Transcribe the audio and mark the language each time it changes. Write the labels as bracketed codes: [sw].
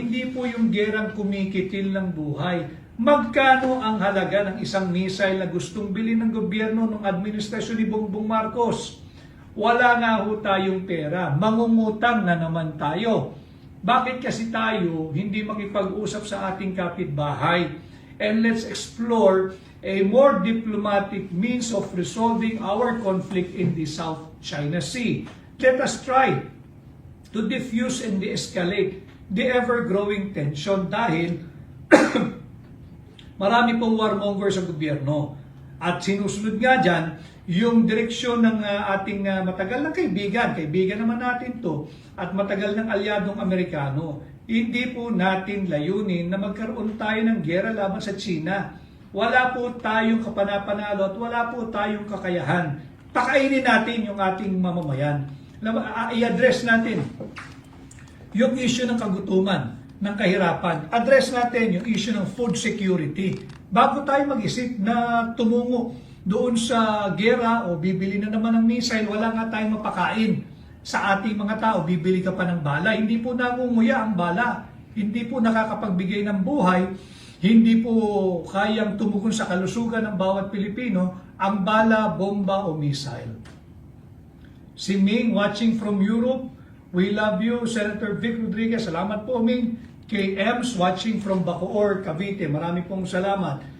[tl] Hindi po yung gerang kumikitil ng buhay. Magkano ang halaga ng isang missile na gustong bilhin ng gobyerno ng administrasyon ni Bongbong Marcos? Wala nga ho tayong pera. Mangungutang na naman tayo. Bakit kasi tayo hindi makipag-usap sa ating kapitbahay? [en] And let's explore a more diplomatic means of resolving our conflict in the South China Sea. Let us try to diffuse and de-escalate the ever-growing tension [tl] dahil marami pong warmonger sa gobyerno. At sinusunod nga dyan, yung direksyon ng ating matagal ng kaibigan naman natin to, at matagal ng alyadong Amerikano. Hindi po natin layunin na magkaroon tayo ng gera laban sa China. Wala po tayong kapanapanalo at wala po tayong kakayahan. Pakainin natin yung ating mamamayan. I-address natin yung issue ng kagutuman, ng kahirapan. Address natin yung issue ng food security. Bago tayo mag-isip na tumungo doon sa gera o bibili na naman ng missile, wala nga tayong mapakain sa ating mga tao. Bibili ka pa ng bala. Hindi po nangunguya ang bala. Hindi po nakakapagbigay ng buhay. Hindi po kayang tumugon sa kalusugan ng bawat Pilipino ang bala, bomba o missile. [en] Si Ming watching from Europe, we love you. Senator Vic Rodriguez, [tl] salamat po [en] Ming. [tl] Kay Ems [en] watching from [tl] Bacoor, Cavite, marami pong salamat.